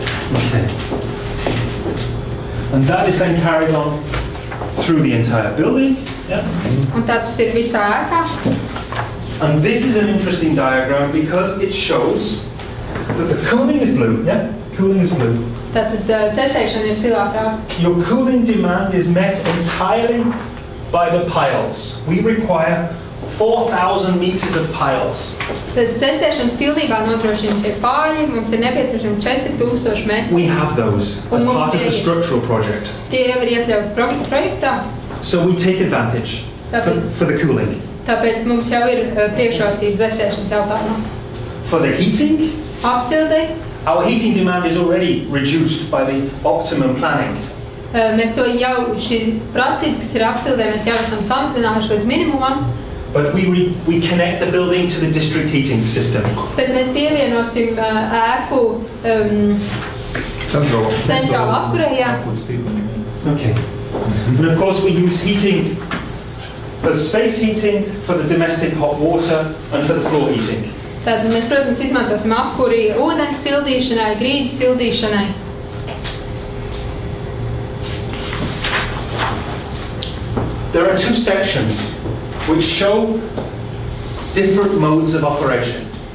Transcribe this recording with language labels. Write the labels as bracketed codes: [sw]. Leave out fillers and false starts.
[en] Okay. And that is then carried on through the entire building. Yeah. [lv] Un tā tas ir visā ēkā. [en] And this is an interesting diagram because it shows that the cooling is blue. Yeah, cooling is blue. [lv] Tātad dzēsēšana ir zilā krāsa. [en] Your cooling demand is met entirely by the piles. We require 4,000 meters of piles. [lv] Tad dzēsēšana pilnībā nodrošina šie pāļi. Mums ir nepieciešami 4,000 metri. [en] We have those as part of the structural project. [lv] Tie jau ir iekļauti projektā. [en] So we take advantage for the cooling. [lv] Tāpēc mums jau ir priekšrocība dzēsēšanas jautājumā. [en] For the heating, [lv] apsildei, [en] our heating demand is already reduced by the optimum planning. [lv] Mēs to jau, šī prasības, kas ir apsildē, mēs jau esam samazinājuši līdz minimumam. [en] But we connect the building to the district heating system. [lv] Bet mēs pievienosim ēku centrālu apkurē. Okay. [en] And of course we use heating for space heating, for the domestic hot water and for the floor heating. [lv] Tātad mēs, protams, izmantosim apkuri ūdens sildīšanai, grīdas sildīšanai. [en] There are two sections which show different modes of operation.